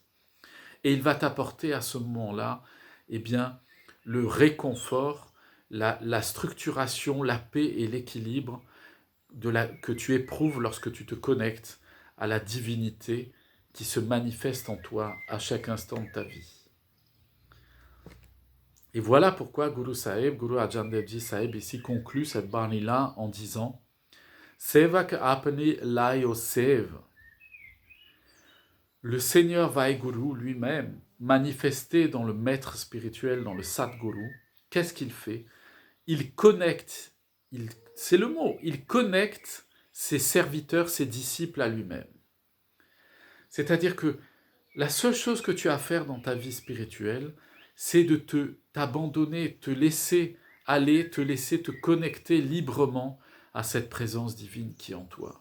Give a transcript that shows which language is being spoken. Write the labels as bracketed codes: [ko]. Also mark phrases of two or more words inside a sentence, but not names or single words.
[fr] Et il va t'apporter à ce moment-là, eh bien, le réconfort, la structuration, la paix et l'équilibre que tu éprouves lorsque tu te connectes à la divinité qui se manifeste en toi à chaque instant de ta vie. Et voilà pourquoi Guru Sahib, Guru Arjan Devji Sahib ici conclut cette Bani-là en disant [pa] ਸੇਵਕ ਅਪਨੀ ਲਾਇਓ ਸੇਵ. [fr] Le Seigneur Vaheguru lui-même, manifesté dans le maître spirituel, dans le Satguru, qu'est-ce qu'il fait? Il connecte, c'est le mot, il connecte ses serviteurs, ses disciples à lui-même. C'est-à-dire que la seule chose que tu as à faire dans ta vie spirituelle, c'est de t'abandonner, te laisser aller, te laisser te connecter librement à cette présence divine qui est en toi.